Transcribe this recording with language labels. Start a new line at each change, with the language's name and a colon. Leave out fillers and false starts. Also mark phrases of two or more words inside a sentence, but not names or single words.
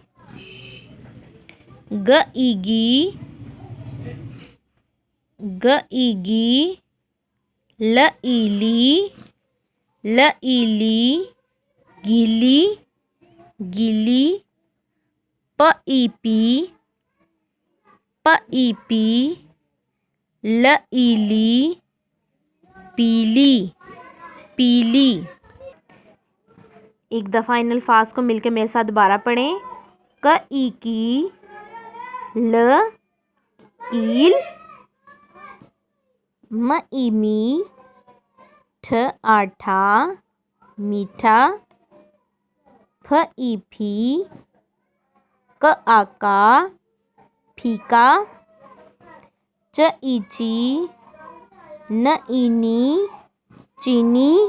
Urdu: گ ی گی، ل ی لی، گیلی گیلی، پ ی پی، ل ی لی, پیلی پیلی. ایک دفعہ ان الفاظ کو مل کر میرے ساتھ دوبارہ پڑھیں. ک ی کی، ل کیل، م ی می, ٹھ آٹھا میٹھا، پھ ی پھی، ک آ کا پھیکا، چ ی چی، ن ی نی، چینی,